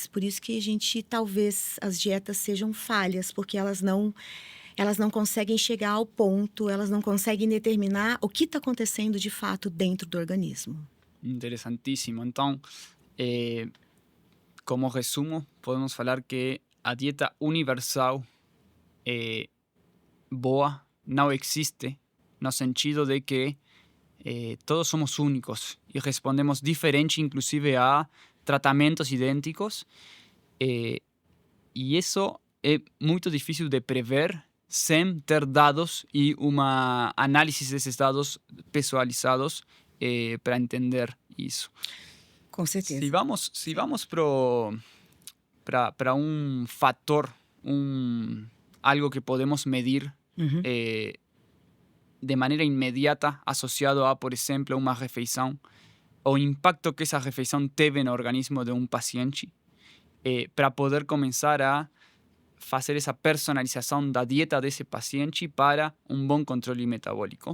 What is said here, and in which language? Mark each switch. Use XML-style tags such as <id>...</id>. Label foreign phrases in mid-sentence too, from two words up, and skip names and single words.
<pt>Por isso que talvez, as dietas sejam falhas, porque elas não conseguem chegar ao ponto, elas não conseguem determinar o que está acontecendo de fato dentro do organismo. Interessantíssimo. Então, como resumo, podemos falar que a dieta universal boa não existe, no sentido de que todos somos únicos</pt> <es>y respondemos diferente inclusive a tratamientos idénticos y eso es muy difícil de prever</es> <pt>sem ter dados</pt> <es>y una análisis de esos dados</es> <pt>pessoalizados para entender isso. Com certeza. Se vamos para un fator, algo que podemos medir Uhum. de maneira imediata associado a, por exemplo, uma refeição, o impacto que essa refeição teve no organismo de um paciente, para poder começar a fazer essa personalização da dieta desse paciente para um bom controle metabólico.</pt>